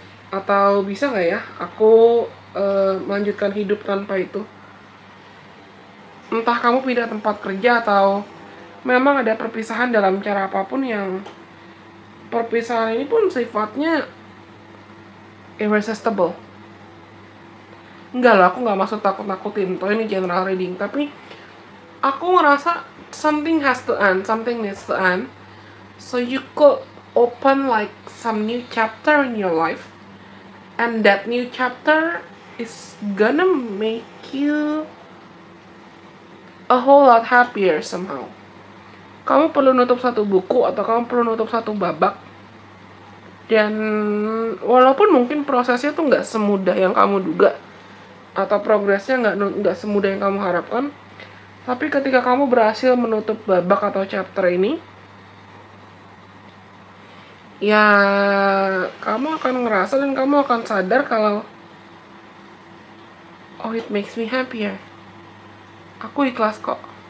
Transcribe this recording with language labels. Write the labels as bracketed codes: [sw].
[id] Atau bisa nggak ya aku melanjutkan hidup tanpa itu? Entah kamu pindah tempat kerja atau memang ada perpisahan dalam cara apapun, yang perpisahan ini pun sifatnya irresistible. Enggak lah, aku nggak maksud takut-takutin, toh ini general reading, tapi aku ngerasa [en] something has to end, something needs to end, so you could open like some new chapter in your life, and that new chapter is gonna make you a whole lot happier somehow. [id] Kamu perlu nutup satu buku atau kamu perlu nutup satu babak, dan walaupun mungkin prosesnya tuh nggak semudah yang kamu duga, atau progresnya nggak semudah yang kamu harapkan, tapi ketika kamu berhasil menutup babak atau chapter ini, ya kamu akan ngerasa dan kamu akan sadar kalau, [en] it makes me happier. [id] Aku ikhlas kok.